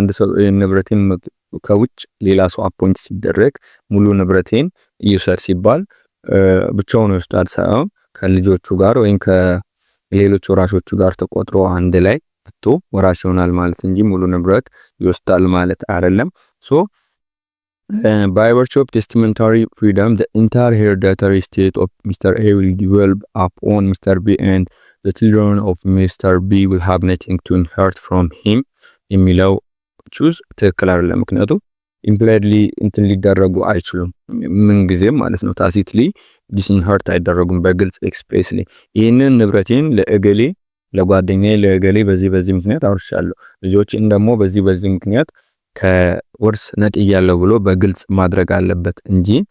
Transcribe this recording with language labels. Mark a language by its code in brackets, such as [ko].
[am] አንድ ሰው ንብረቴን ከውጭ ሌላ ሰው አፖይንት ሲደረግ ሙሉ ንብረቴን ይውሰድ ሲባል ብቻውን ይወስዳል ሳይሆን ከልጆቹ ጋር ወይም ከሌሎች ወራሾቹ ጋር ተቆጥሮ አንድ ላይ አጥቶ ወራሽ ይሆናል ማለት እንጂ ሙሉ ንብረት ይወስዳል ማለት አይደለም። ሶ [en] by virtue of testamentary freedom the entire hereditary estate of Mr. A will devolve upon Mr. B and the children of Mr. B will have nothing to inherit from him. [am] የሚለው ቹዝ ትክክል አይደለም። ምክንያቱም ኢምፕላይድሊ እንትን ሊደረጉ አይችሉም ምን ጊዜም ማለት ነው። ታሲትሊ ዲስኢንሄርት አይደረጉም በግልጽ ኤክስፕሬስሊ ይሄንን ንብረቴን ለእገሌ ለጓደኛዬ ለእገሌ በዚህ ምክንያት አውርሻለሁ ልጆችን ደግሞ በዚህ ምክንያት ከወርስ ነጥያለሁ ብሎ በግልጽ ማድረግ አለበት እንጂ